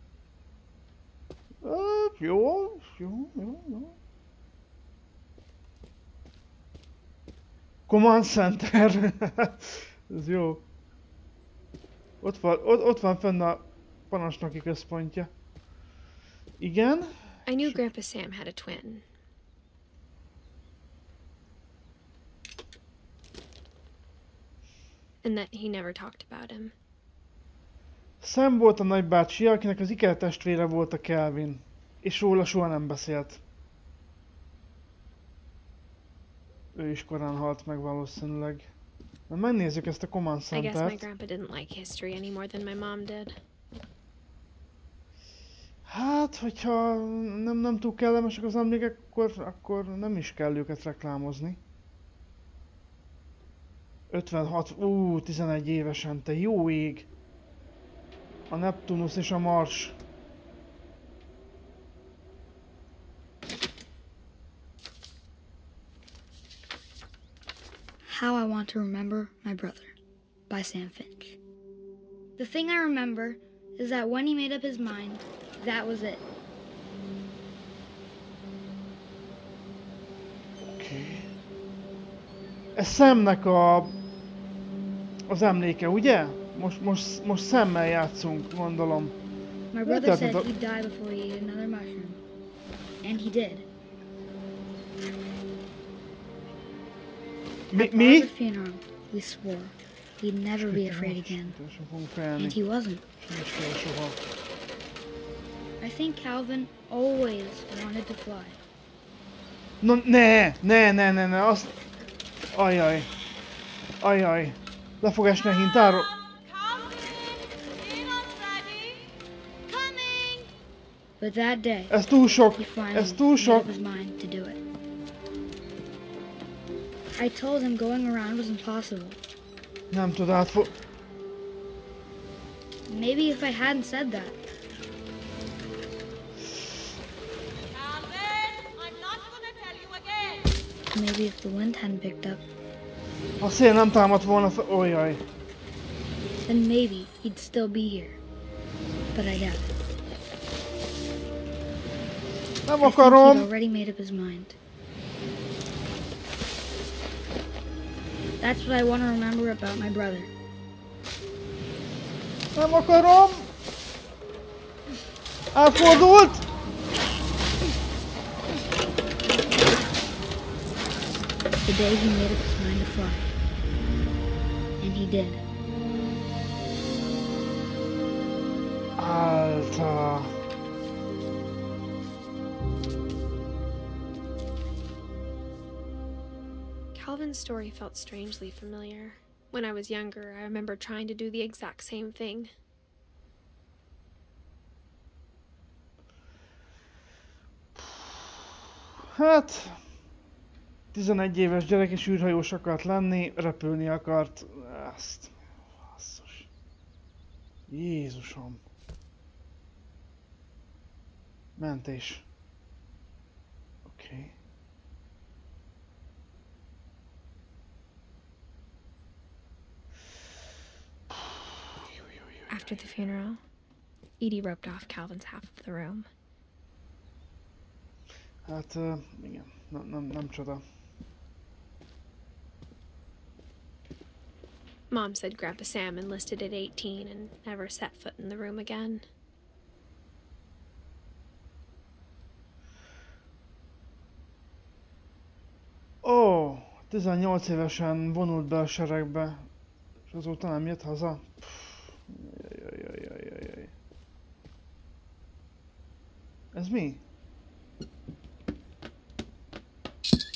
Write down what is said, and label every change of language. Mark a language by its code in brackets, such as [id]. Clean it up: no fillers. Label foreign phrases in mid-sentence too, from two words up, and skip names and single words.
[hu] Jó. Command Center. Ez jó. Ott van fenn a parancsnoki központja. Igen? [en] I knew Grandpa Sam had a twin. And that he never talked about him. [hu] Sam volt a nagybácsi, akinek az ikertestvére volt a Kelvin. És róla soha nem beszélt. Ő is korán halt meg valószínűleg. Na, megnézzük ezt a Command [en] I guess my [hu] Centert. [en] grandpa didn't like history any more than my mom did. [hu] Hát, hogyha nem túl kellemesek az emlékek, akkor nem is kell őket reklámozni. 56, 11 évesen, te jó ég! A Neptunus és a Mars. [en] How I Want to Remember My Brother by Sam Finch. The thing I remember is that when he made up his mind, that was it. Okay. [hu] Ez Samnek az emléke, ugye? Most Sammel játszunk, gondolom. [en] My brother said he'd die before he ate another mushroom. And he did. At the funeral, we swore we'd never be afraid again. And he wasn't. I think Calvin always wanted to fly. [hu] No, ne, azt... Ajaj. Le fog esni a hintáról. [en] But that day, [hu] Ez túl sok. [en] he finally [hu] Ez túl [en] made [hu] sok. [en] up his mind to do it. I told him going around was impossible. [hu] Nem tud átfog... [en] Maybe if I hadn't said that, maybe if the wind hadn't picked up, [hu] Ha a szél nem támadt volna fel... Ojjaj. [en] then maybe he'd still be here. But I doubt it. [hu] Nem [en] I think [hu] akarom. [en] he'd already made up his mind. That's what I want to remember about my brother. [hu] Nem akarom. Elfordult. [en] The day he made up his mind to fly. And he did. Alter. Calvin's story felt strangely familiar. When I was younger, I remember trying to do the exact same thing. [hu] Hát... 11 éves gyerek és űrhajós akart lenni, repülni akart. Ezt... Basszus. Jézusom. Mentés. Oké. [en] After the funeral, Edie roped off Calvin's half of the room. [hu] Hát, igen. Nem csoda. [en] Mom said Grandpa Sam enlisted at 18 and never set foot in the room again. [hu] Ó, 18 évesen vonult be a seregbe, és azóta nem jött haza. Jaj. Ez mi?